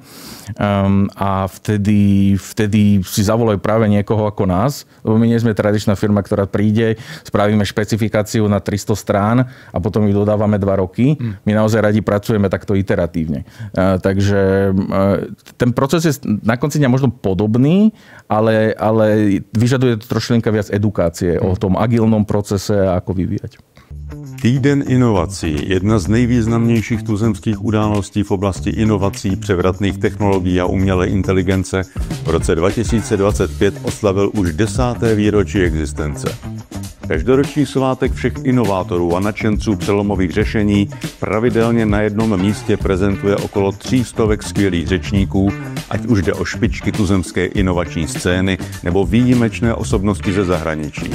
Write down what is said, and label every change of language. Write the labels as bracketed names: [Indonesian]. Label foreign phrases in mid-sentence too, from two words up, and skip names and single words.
[Slovak] A vtedy si zavolajú práve niekoho ako nás, lebo my nie sme tradičná firma, ktorá príde, spravíme špecifikáciu na 300 strán a potom ju dodávame 2 roky. My naozaj radi pracujeme takto iteratívne. Takže ten proces je na konci dňa možno podobný, ale vyžaduje to trošilinka viac edukácie o tom agilnom procese a ako vyvíjať. [Czech] Týden inovací, jedna z nejvýznamnějších tuzemských událostí v oblasti inovací, převratných technologií a umělé inteligence, v roce 2025 oslavil už 10. výročí existence. Každoroční svátek všech inovátorů a nadšenců přelomových řešení pravidelně na jednom místě prezentuje okolo 300 skvělých řečníků, ať už jde o špičky tuzemské inovační scény nebo výjimečné osobnosti ze zahraničí.